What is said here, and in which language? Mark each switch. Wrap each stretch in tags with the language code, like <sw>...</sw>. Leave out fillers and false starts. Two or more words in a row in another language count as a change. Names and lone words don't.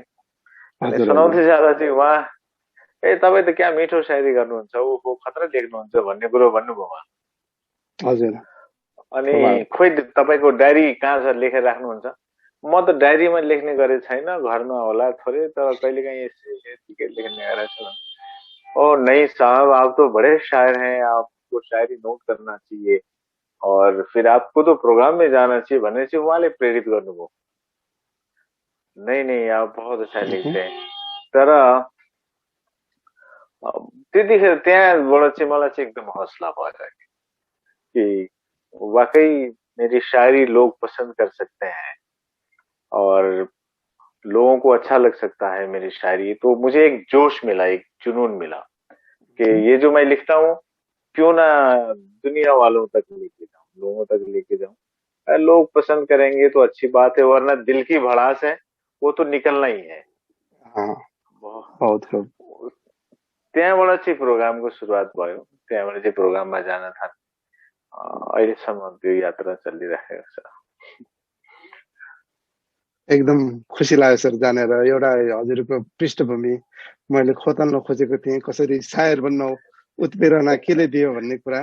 <ne>अनि सुनाउँदै जाँदा चाहिँ उहाँ तपाईँ त क्या मिठो शायरी गर्नुहुन्छ, ऊ खतरा लेख्नुहुन्छ भन्ने कुरो भन्नुभयो उहाँ। हजुर। अनि खोइ तपाईँको डायरी कहाँ छ, लेखेर राख्नुहुन्छ? म त डायरीमा लेख्ने गरे छैन, घरमा होला थोरै, तर कहिलेकाहीँ यतिकै लेख्ने गरेको छु।</ne> <hi>ओ नहीं साहब, आप तो बड़े शायर हैं, आपको शायरी नोट करना चाहिए और फिर आपको तो प्रोग्राम में जाना चाहिए</hi> <ne>भन्ने चाहिँ उहाँले प्रेरित गर्नुभयो।</ne> <hi>नहीं आप बहुत अच्छा लेख्दै हैं।</hi> <ne>तर त्यतिखेर त्यहाँबाट चाहिँ मलाई चाहिँ एकदम हौसला भयो</ne> <hi>कि वाकई मेरी शायरी लोग पसंद कर सकते हैं और लोगों को अच्छा लग सकता है मेरी शायरी। तो मुझे एक जोश मिला, एक जुनून मिला कि ये जो मैं लिखता हूँ क्यों ना दुनिया वालों तक लेके जाऊं, लोगों तक लेके जाऊं। लोग पसंद करेंगे तो अच्छी बात है, वरना दिल की भड़ास है वो तो निकलना ही है। बहुत</hi> <ne>त्यहाँबाट चाहिँ प्रोग्रामको सुरुवात भयो। त्यहाँबाट चाहिँ प्रोग्राममा जान थाले। अहिलेसम्म त्यो यात्रा चलिरहेको छ। एकदम खुसी लाग्यो सर जानेर। एउटा हजुरको पृष्ठभूमि मैले खोतल्न खोजेको थिएँ, कसरी शायर बन्न उत्प्रेरणा केले दियो भन्ने कुरा।</ne>